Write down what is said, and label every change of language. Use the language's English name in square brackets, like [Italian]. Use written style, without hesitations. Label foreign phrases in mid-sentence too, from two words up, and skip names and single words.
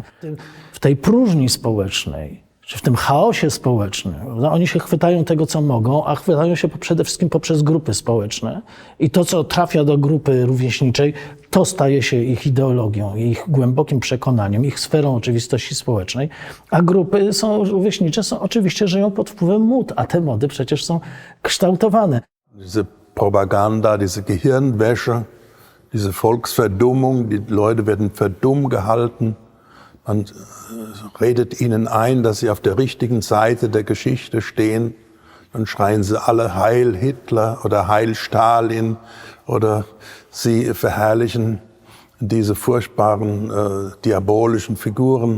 [Polish] W tej próżni społecznej, czy w tym chaosie społecznym, oni się chwytają tego, co mogą, a chwytają się przede wszystkim poprzez grupy społeczne. I to, co trafia do grupy rówieśniczej, to staje się ich ideologią, ich głębokim przekonaniem, ich sferą oczywistości społecznej. A grupy rówieśnicze oczywiście żyją pod wpływem mód, a te mody przecież są kształtowane. [German] Diese Propaganda, diese Gehirnwäsche, diese Volksverdummung, die Leute werden verdumm gehalten. Man redet ihnen ein, dass sie auf der richtigen Seite der Geschichte stehen. Dann schreien sie alle Heil Hitler oder Heil Stalin oder sie verherrlichen diese furchtbaren diabolischen Figuren